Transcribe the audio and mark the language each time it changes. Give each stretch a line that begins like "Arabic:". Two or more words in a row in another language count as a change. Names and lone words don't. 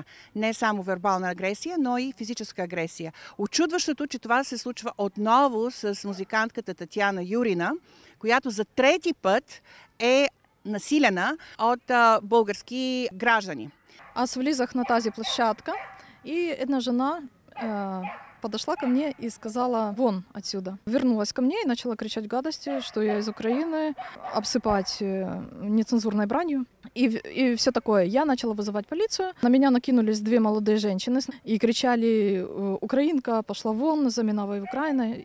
Bulgarian: Не само вербална агресия, но и физическа агресия. Очудващото, че това се случва отново с музикантката Татьяна Юрина, която за трети път е насилена от български граждани. Аз влизах на тази площадка, и една жена
Russian: подошла ко мне и сказала: вон отсюда. Вернулась ко мне и начала кричать гадости, что я из Украины, обсыпать нецензурной бранью и все такое. Я начала вызывать полицию. На меня накинулись две молодые женщины и кричали: украинка, пошла вон, заминавай в Украину.